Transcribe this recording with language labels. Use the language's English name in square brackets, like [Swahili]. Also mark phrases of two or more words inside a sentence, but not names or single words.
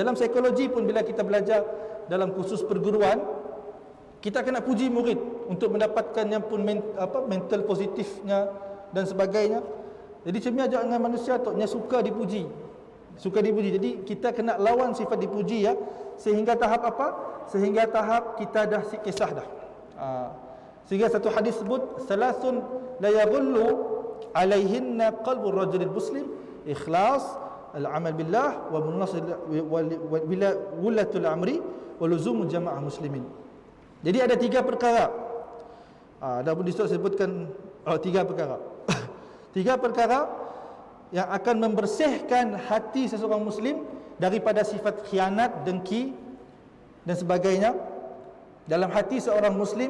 [Malay] Dalam psikologi pun bila kita belajar dalam kursus perguruan, kita kena puji murid untuk mendapatkan yang pun mental positifnya dan sebagainya. Jadi cemia aja dengan manusia tu, dia suka dipuji. Suka dipuji. Jadi kita kena lawan sifat dipuji ya, sehingga tahap apa? Sehingga tahap kita dah kisah dah. Sehingga satu hadis sebut [Arabic] ثلاث لا يغل عليهن قلب الرجل المسلم، إخلاص، العمل بالله و مناصر بلا ولاة الأمر و لزوم جماعة المسلمين. [Malay] Jadi ada tiga perkara. Ada pun disebutkan tiga perkara. Tiga perkara yang akan membersihkan hati seseorang muslim daripada sifat khianat, dengki dan sebagainya dalam hati seorang muslim.